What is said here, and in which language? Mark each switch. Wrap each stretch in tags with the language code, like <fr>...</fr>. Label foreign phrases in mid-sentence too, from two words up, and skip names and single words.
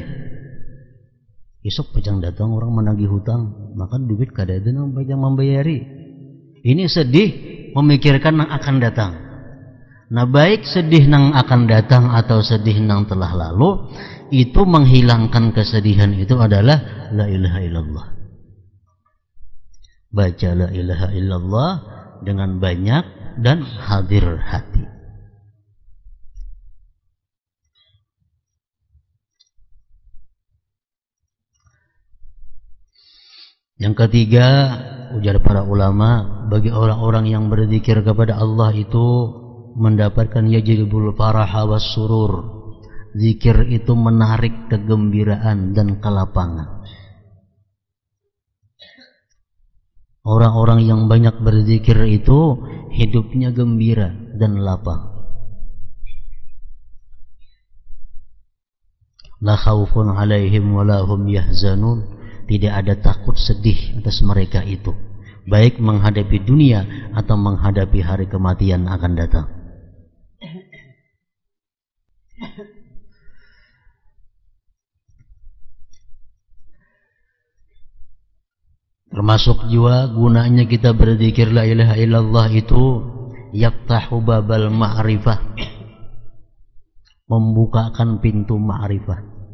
<bjn>Esok pajang datang orang menagih hutang, maka duit kada ada pajang membayari.</bjn> <id>Ini sedih memikirkan yang akan datang. Nah, baik sedih yang akan datang atau sedih yang telah lalu, itu menghilangkan kesedihan itu adalah</id> <ar>لا إله إلا الله.</ar> <id>Baca</id> <ar>لا إله إلا الله</ar> <id>dengan banyak dan hadir hati. Yang ketiga, ujar para ulama, bagi orang-orang yang berzikir kepada Allah itu mendapatkan</id> <ar>يجلب الفرح والسرور.</ar> <id>Zikir itu menarik kegembiraan dan kelapangan. Orang-orang yang banyak berzikir itu hidupnya gembira dan lapang.</id> <ar>لا خوف عليهم ولا هم يحزنون.</ar> <id>Tidak ada takut sedih atas mereka itu, baik menghadapi dunia atau menghadapi hari kematian akan datang. Termasuk juga gunanya kita berzikir</id> <ar>لا إله إلا الله</ar> <id>itu</id> <ar>يفتح باب المعرفة,</ar> <id>membukakan pintu ma'rifah.</id>